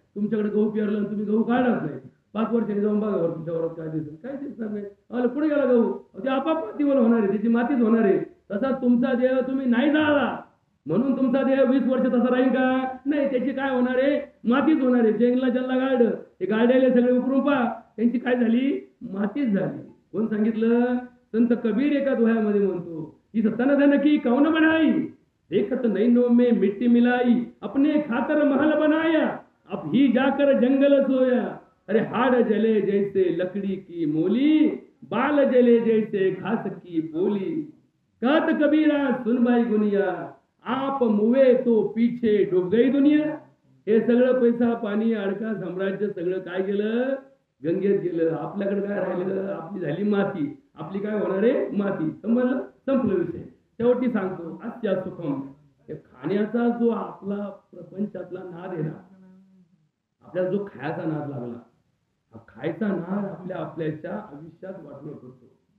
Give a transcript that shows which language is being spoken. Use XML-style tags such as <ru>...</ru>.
<mr>तुमच्याकडे गहू पेरला आणि तुम्ही गहू काढलाच नाही, 5 वर्षांनी जाऊन बघा तुमच्या वावरात काय दिसेल? काय दिसणार नाही. पुढे गेला गहू, ते आपाप मातीवर होणार आहे, त्याची मातीच होणार आहे. तसा तुमचा देह तुम्ही नाही जाळला म्हणून तुमचा देह 20 वर्ष तसा राहील का? नाही. त्याची काय होणार आहे? मातीच होणार आहे. ज्यांना ज्यांना गाडलं ते गाड्याले सगळे उकरून पहा, त्यांची काय झाली? मातीच झाली. कोण सांगितलं? संत कबीर एका दोह्यामध्ये म्हणतो की</mr> <hi>तन धन की कौन बनाई, देखत नैनो में मिट्टी मिलाई, अपने खातर महल बनाया, अब ही जाकर जंगल सोया, अरे हाड़ जले जैसे लकड़ी की मोली, बाल जले जैसे घास की बोली, कहत कबीरा सुन भाई गुनिया, आप मुवे तो पीछे डूब गई दुनिया.</hi> <mr>हे सगळं पैसा पाणी अडका साम्राज्य सगळं काय गेलं? गंगेत गेलं. आपल्याकडे काय राहिलेलं? आपली झाली माती. आपली काय होणार आहे? माती. समजलं? संपलं विषय. शेवटी सांगतो अस्या सुखम. खाण्याचा जो आपला प्रपंचातला नाद आहे ना, आपल्याला जो खायचा नाद लागला, हा खायचा नाद आपल्याच्या आयुष्यात वाटणं करतो.</mr>